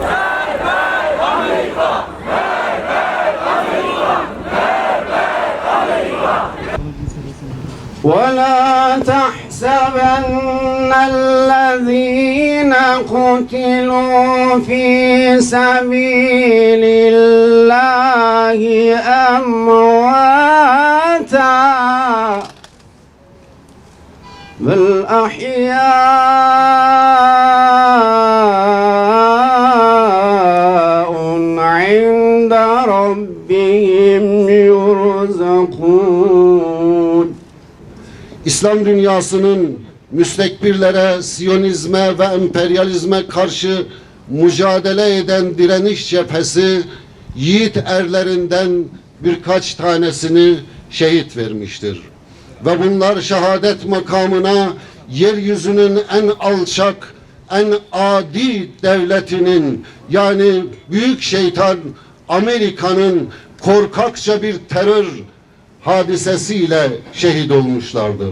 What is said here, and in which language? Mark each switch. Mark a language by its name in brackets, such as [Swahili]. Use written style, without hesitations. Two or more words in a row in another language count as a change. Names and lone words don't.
[Arabic] ولا تحسبن الذين قتلوا في سبيل الله أمواتا بل أحياء عند ربهم يرزقون. [Turkish] İslam dünyasının müstekbirlere, Siyonizme ve emperyalizme karşı mücadele eden direniş cephesi yiğit erlerinden birkaç tanesini şehit vermiştir. Ve bunlar şehadet makamına yeryüzünün en alçak, en adi devletinin yani büyük şeytan Amerika'nın korkakça bir terör hadisesiyle şehit olmuşlardır.